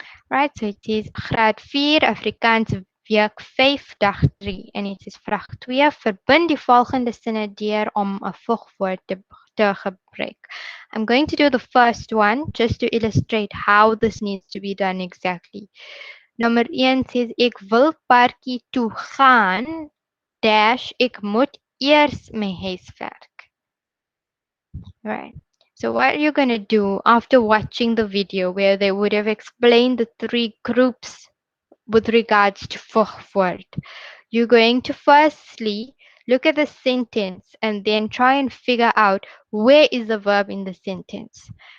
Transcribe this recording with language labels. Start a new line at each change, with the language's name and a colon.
English: Right, so it is
Afrikaans: graad 4 Afrikaans week 5 dag 3 en dit is vraag 2 verbind die volgende sinne deur om 'n voegwoord te gebruik.
English: I'm going to do the first one just to illustrate how this needs to be done exactly. Number 1 says
Afrikaans: ek wil parkie toe gaan dash ek moet eers my huiswerk.
English: Right. So what you're going to do after watching the video where they would have explained the 3 groups with regards to voegwoord, you're going to firstly look at the sentence and then try and figure out where is the verb in the sentence.